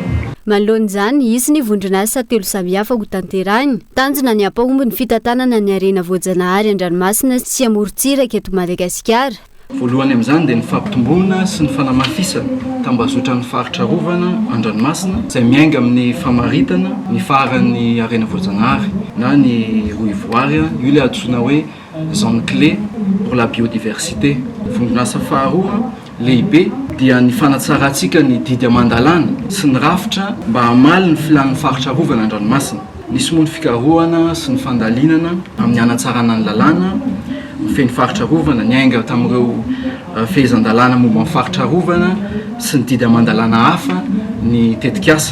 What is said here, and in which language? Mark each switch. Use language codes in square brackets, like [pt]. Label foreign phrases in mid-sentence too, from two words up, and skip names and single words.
[mg] Manoloan'izany isy ny vondron'asa telo samihafa ho tanterahiny tanjona ny hampahomby ny fitantanana ny arena voajanahary an-dranomasina sy amorontsiraka eto Madagasikara. Voalohany amin'izany dia ny fampitomboana sy ny fanamafisana tambazotra ny faritra rovana an-dranomasina izay miainga amin'ny famaritana ny faran'ny arena voajanahary na ny roivoary io ilay antsoina hoe [fr] zone clé pour la biodiversité. [mg] Vondron'asa faharoa lehibe dia ny fanatsarantsika ny didy amandalana sy ny rafitra mba hamaly ny filan'ny faritra rovana an-dranomasina. Nisy moa ny fikarohana sy ny fandalinana amin'ny hanatsarana ny lalàna feny faritra rovana ny aingana tamin'ireo fehezan-dalàna momba ny faritra rovana sy ny didy amandalana hafa ny tetikasa.